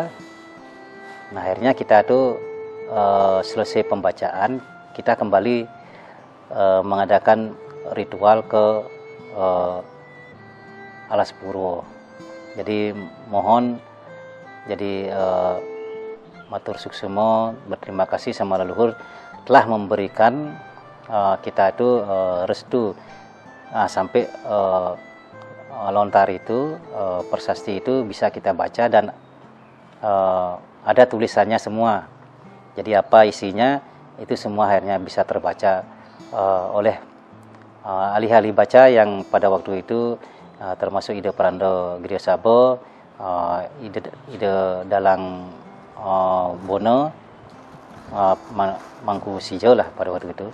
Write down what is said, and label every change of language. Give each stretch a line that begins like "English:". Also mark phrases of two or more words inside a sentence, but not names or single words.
Indonesian: Nah, akhirnya kita tuh selesai pembacaan, kita kembali mengadakan ritual ke Alas Purwo. Jadi mohon, jadi
Balinese: matur suksemo,
Indonesian: berterima kasih sama leluhur telah memberikan kita itu restu sampai lontar itu, prasasti itu bisa kita baca dan ada tulisannya semua. Jadi apa isinya itu semua akhirnya bisa terbaca oleh ahli-ahli baca yang pada waktu itu termasuk Ida Prando Griosabo, Ida Dalang Bono, Mangku Sijo lah pada waktu itu.